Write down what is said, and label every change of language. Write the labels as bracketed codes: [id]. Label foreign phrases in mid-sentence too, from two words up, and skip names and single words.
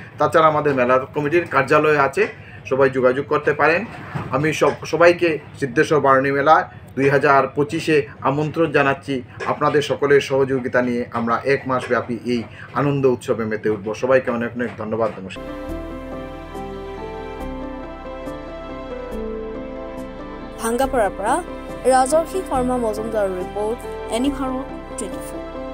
[bn] তাছাড়া আমাদের মেলা কমিটির কার্যালয় আছে, সবাই যোগাযোগ করতে পারেন। আমি সবাইকে সিদ্ধেশ্বর বারুণী মেলা 2025-এ আমন্ত্রণ জানাচ্ছি। আপনাদের সকলের সহযোগিতা নিয়ে আমরা 1 মাস ব্যাপী এই আনন্দ উৎসবে মেতে উঠব। সবাইকে অনেক অনেক ধন্যবাদ। নমস্কার। [as] ভাঙ্গাপাৰাৰ পৰা ৰাজৰ্ষি শৰ্মা মজুমদাৰৰ ৰিপৰ্ট, এনি ভাৰত 24।